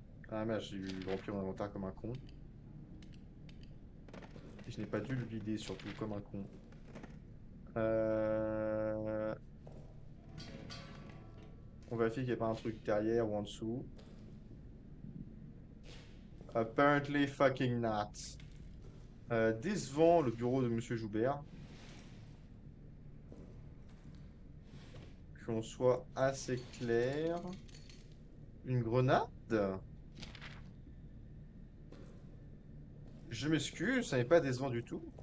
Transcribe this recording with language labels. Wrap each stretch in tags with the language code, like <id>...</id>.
<fr>Ah merde, j'ai rempli mon inventaire comme un con. Et je n'ai pas dû le vider, surtout comme un con. Euh... On vérifie qu'il n'y a pas un truc derrière ou en dessous.</fr> <en>Apparently fucking not.</en> <fr>Décevant le bureau de Monsieur Joubert. Qu'on soit assez clair. Une grenade? Je m'excuse, ça n'est pas décevant du tout.</fr>